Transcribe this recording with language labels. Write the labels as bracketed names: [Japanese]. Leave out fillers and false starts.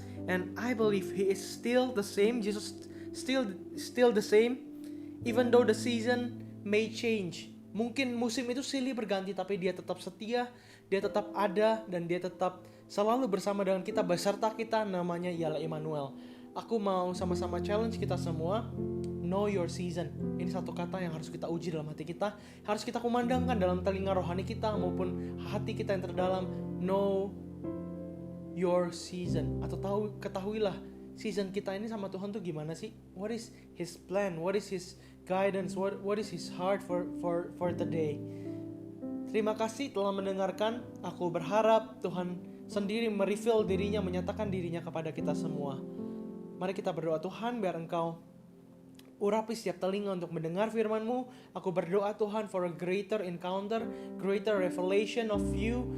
[English] And I believe He is still the same. Jesus still the same, even though the season may change. [Indonesian] Mungkin musim itu silih berganti, tapi Dia tetap setia, Dia tetap ada, dan Dia tetap selalu bersama dengan kita, beserta kita. Namanya ialah Immanuel. Aku mau sama-sama challenge kita semua, [English] know your season. [Indonesian] Ini satu kata yang harus kita uji dalam hati kita, harus kita kumandangkan dalam telinga rohani kita maupun hati kita yang terdalam. [English] Know your season, [Indonesian] atau ketahuilah season kita ini sama Tuhan tuh gimana sih? [English] What is His plan? What is His guidance? What is His heart for the day? [Indonesian] Terima kasih telah mendengarkan. Aku berharap Tuhan sendiri mereveal dirinya, menyatakan dirinya kepada kita semua. Mari kita berdoa. Tuhan, biar Engkau Urapi setiap telinga untuk mendengar firman-Mu. Aku berdoa Tuhan [English] for a greater encounter, greater revelation of you.